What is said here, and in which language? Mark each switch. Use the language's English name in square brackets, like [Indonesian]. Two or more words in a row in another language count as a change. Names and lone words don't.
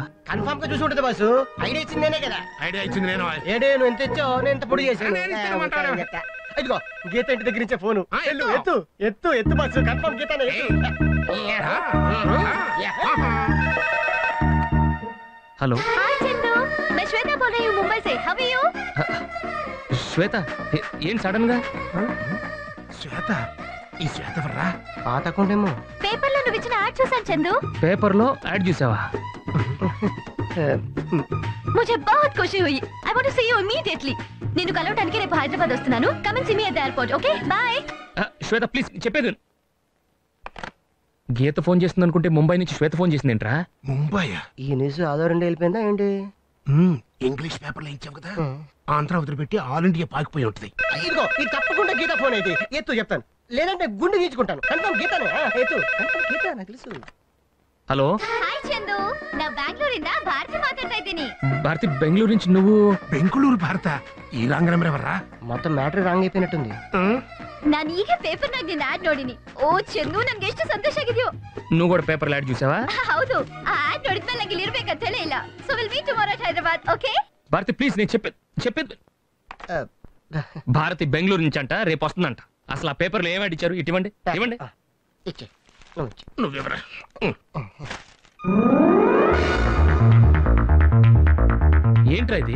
[Telugu] కన్ఫర్మ్ గా చూసి ఉంటుంది బాసు. ఐడియా ఇచ్చిందేనే కదా. ఐడియా ఇచ్చింది నేను. ఏడే నువ్వు ఎంత ఇచ్చావు, నేను ఎంత పొడి చేశాను. నేను ఇచ్చిన మాట. ఇదిగో గీత ఇంటి దగ్గర నుంచే ఫోను. ఎత్తు ఎత్తు ఎత్తు బాసు, కన్ఫర్మ్ గీత. హలో [Hindi] हाय चंदू, मैं श्वेता बोल रही हूँ मुंबई से. [English] How are you? [Telugu] శ్వేత, ఏం సడన్ గా? శ్వేత, ఈ శ్వేత వర్రా? పాత అకౌంట్ ఏమో. పేపర్ లో నువ్వు ఇచ్చిన యాడ్ చూసాను చందు. పేపర్ లో యాడ్ చూసావా? [Hindi] मुझे बहुत खुशी हुई. [English] I want to see you immediately. [Telugu] నిన్ను కలవడానికి రేపు హైదరాబాద్ వస్తున్నాను. [English] Come and see me at the airport. Okay? Bye. [Telugu] శ్వేత ప్లీజ్ చెప్పేది. గీత ఫోన్ చేస్తుంది అనుకుంటే ముంబై నుంచి శ్వేత ఫోన్ చేసిందేంట్రా? ముంబై? ఈ న్యూస్ ఆధారంగా వెళ్ళిపోయిందా ఏంటి? ఇంగ్లీష్ పేపర్ లో ఇచ్చావు కదా, ఆంధ్ర వదిలిపెట్టి [English] All India [Telugu] పాకిపోయి ఉంటుంది. ఇదిగో ఇది తప్పకుండా గీత ఫోన్ అయితే ఎత్తు చెప్తాను, లేదంటే గుండు గీచుకుంటాను. కన్ఫర్మ్ గీతనే. ఎత్తు, కన్ఫర్మ్ గీత, నాకు తెలుసు. హలో [Kannada] ಹಾಯ್ ಚಂದು, ನಾ ಬೆಂಗಳೂರಿಂದ ಭಾರತಿ ಮಾತಾಡ್ತಾ ಇದ್ದೀನಿ. [Telugu] భారతి, బెంగళూరు నుంచి నువ్వు? బెంగళూరు భారత? ఈ [English] wrong number [Telugu] ఎవర్రా? మొత్తం [English] matter wrong [Telugu] అయిపోయినట్టుంది. [Kannada] ನಾನು ಈಗ ಪೇಪರ್ ನಾಗ ನಿನ್ನ ಆಡ್ ನೋಡಿನಿ. ಓ ಚಂದು, ನನ್ಗೆ ಎಷ್ಟು ಸಂತೋಷ ಆಗಿದೆಯೋ. [Telugu] నువ్వు కూడా [English] paper ad [Telugu] చూసావా? [Kannada] ಹೌದು, ಆ ಆಡ್ ನೋಡಿದ್ಮೇಲೆ ನಂಗೆ ಇಲ್ಲಿ ಇರ್ಬೇಕಂತ ಹೇಳೇ ಇಲ್ಲ. [English] So will meet tomorrow at Hyderabad. [Telugu] ఓకే భారతి ప్లీజ్, నేను చెప్పేది. భారతి బెంగళూరు నుంచి అంట, రేపు వస్తుందంట. అసలు ఆ పేపర్ లో ఏం యాడ్ ఇచ్చారు? ఇటువంటి ఇవ్వండి. ఇచ్చే నువ్వెవరా? ఏంట్రా ఇది?